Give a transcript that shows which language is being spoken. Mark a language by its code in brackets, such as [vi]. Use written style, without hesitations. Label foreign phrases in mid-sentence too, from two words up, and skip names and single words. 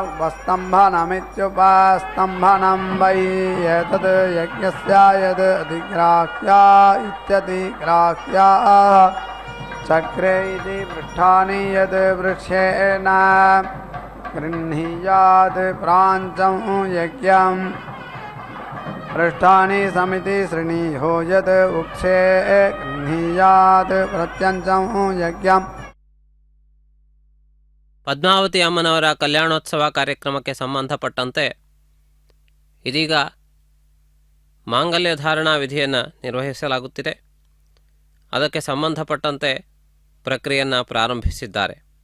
[sa] उपस्तम्भनमित्युपस्तम्भनं वै एतद् यज्ञस्य यद् अधिग्राह्या इत्यतिग्राह्याः चक्रे इति पृष्ठानि यद् वृक्षेण गृह्णीयात् प्राञ्चं यज्ञम् पृष्ठानि समिति श्रेणीयो यत् उक्षे गृह्णीयात् प्रत्यञ्चं यज्ञम् [kn] ಪದ್ಮಾವತಿ ಅಮ್ಮನವರ ಕಲ್ಯಾಣೋತ್ಸವ ಕಾರ್ಯಕ್ರಮಕ್ಕೆ ಸಂಬಂಧಪಟ್ಟಂತೆ ಇದೀಗ ಮಾಂಗಲ್ಯ ಧಾರಣಾ ವಿಧಿಯನ್ನು ನಿರ್ವಹಿಸಲಾಗುತ್ತಿದೆ. ಅದಕ್ಕೆ ಸಂಬಂಧಪಟ್ಟಂತೆ ಪ್ರಕ್ರಿಯೆಯನ್ನು ಪ್ರಾರಂಭಿಸಿದ್ದಾರೆ.